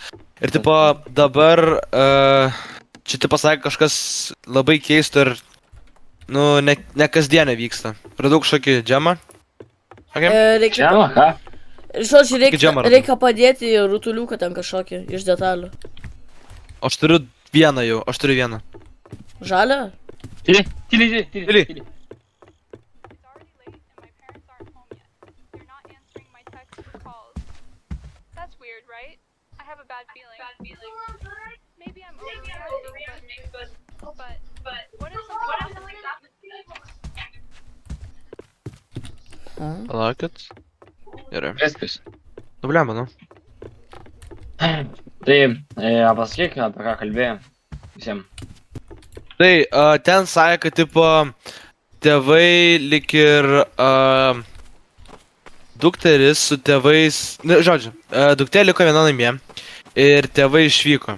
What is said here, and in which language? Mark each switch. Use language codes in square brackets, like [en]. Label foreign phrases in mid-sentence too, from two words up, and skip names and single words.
[lt] Ir tipo dabar, čia taip pasakė kažkas labai keisto ir, nu, ne kasdienė vyksta. Radau kažkokį džemą. Okay. Reikia, Žema, ką? žodžiu, džemą radau. reikia padėti rutuliuką ten kažkokį iš detalių. Aš turiu vieną jau, aš turiu vieną. Žalia? Tyli. Tyli. [en] It's already late and my parents aren't home yet. They're not answering my texts or calls. That's weird, right? I have a bad feeling. Maybe I'm overreacting, but what if something happens? [lt] Palaukit. Gerai. Viskas. Nu, blemba, nu. Tai, pasakyk, apie ką kalbėjom. Visiems. Tai, ten sakė, kad, tipo, tėvai lik ir dukteris su tėvais, ne, žodžiu, duktė liko viena namie ir tėvai išvyko.